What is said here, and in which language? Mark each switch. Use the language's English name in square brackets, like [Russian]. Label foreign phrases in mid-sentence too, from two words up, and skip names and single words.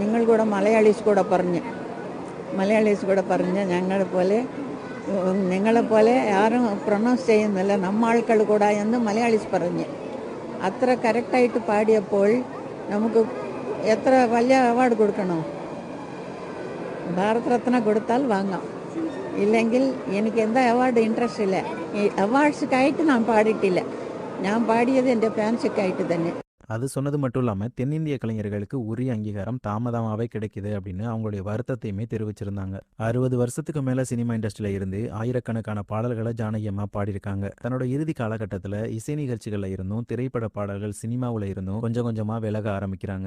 [Malayalam] നിങ്ങൾ കൂടെ മലയാളീസ് കൂടെ പറഞ്ഞ് നിങ്ങളെപ്പോലെ ആരും പ്രൊണൗൺസ് ചെയ്യുന്നില്ല, നമ്മ ആൾക്കാർ കൂടെ എന്ന് മലയാളീസ് പറഞ്ഞ് അത്ര കറക്റ്റായിട്ട് പാടിയപ്പോൾ നമുക്ക് എത്ര വലിയ അവാർഡ് കൊടുക്കണോ? ഭാരത് രത്ന കൊടുത്താൽ വാങ്ങാം, ഇല്ലെങ്കിൽ എനിക്ക് എന്താ [English] award interest [Malayalam] ഇല്ല. ഈ അവാർഡ്സുക്കായിട്ട് ഞാൻ പാടിയിട്ടില്ല, ഞാൻ പാടിയത് എൻ്റെ ഫാൻസുക്കായിട്ട് തന്നെ. [Tamil] அது சொன்னது மட்டும் இல்லாமல் தென்னிந்திய கலைஞர்களுக்கு உரிய அங்கீகாரம் தாமதமாகவே கிடைக்குது அப்படின்னு அவங்களுடைய வருத்தத்தையுமே தெரிவிச்சிருந்தாங்க. 60 வருஷத்துக்கு மேலே [English] cinema industry [Tamil] இருந்து ஆயிரக்கணக்கான பாடல்களை ஜானகி அம்மா பாடியிருக்காங்க. தன்னோட இறுதி காலகட்டத்தில் இசை நிகழ்ச்சிகளில் இருந்தும் திரைப்பட பாடல்கள் சினிமாவில் இருந்தும் கொஞ்சம் கொஞ்சமாக விலக ஆரம்பிக்கிறாங்க.